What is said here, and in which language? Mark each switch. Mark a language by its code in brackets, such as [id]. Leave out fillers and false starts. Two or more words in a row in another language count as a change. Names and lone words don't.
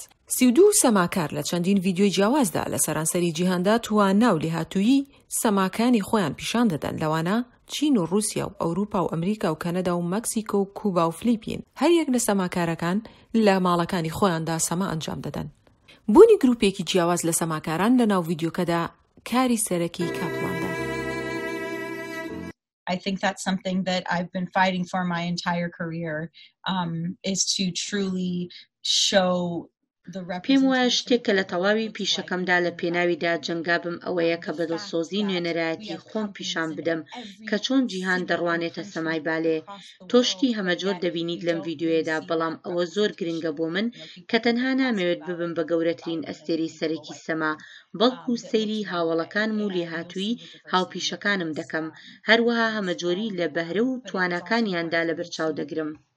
[ckb] 32 سەماکار لە چەندین ڤیدیۆی جیاوازدا لە سەرانسەری جیهاندا تواننا و لێهاتوویی سەماکانی خۆیان پیشان دەدەن، لەوانە چین و رووسیا و ئەوروپا و ئەمریکا و کەنەدا و مەکسیکۆ و کوبا و فلیپین. هەر یەک لە سەماکارەکان لە ماڵەکانی خۆیاندا سەما ئەنجام دەدەن. بوونی گروپێکی جیاواز لە سەماکاران لە ناو ڤیدیۆکەدا کاری سەرەکی کاپلاندا. [en] I think that's something that I've been fighting for my entire career, is to truly show [ckb] پێم وایە شتێکە لە تەواوی پیشەکەمدا لە پێناویدا جەنگا بم ئەوەیە کە بەدڵسۆزی نوێنەرایەتی خۆم پیشان بدەم کە چۆن جیهان دەڕوانێتە سەمای بالێ. تۆشتی هەمەجۆر دەبینیت لەم ڤیدیۆیەدا، بەڵام ئەوە زۆر گرنگە بۆ من کە تەنها نامەوێت ببم بە گەورەترین ئەستێرەی سەرەکی سەما، بەڵکو سەیری هاوڵەکانم و لێهاتووی هاوپیشەکانم دەکەم، هەروەها هەمەجۆری لە بەهرە و تواناکانیاندا لە بەرچاو دەگرم.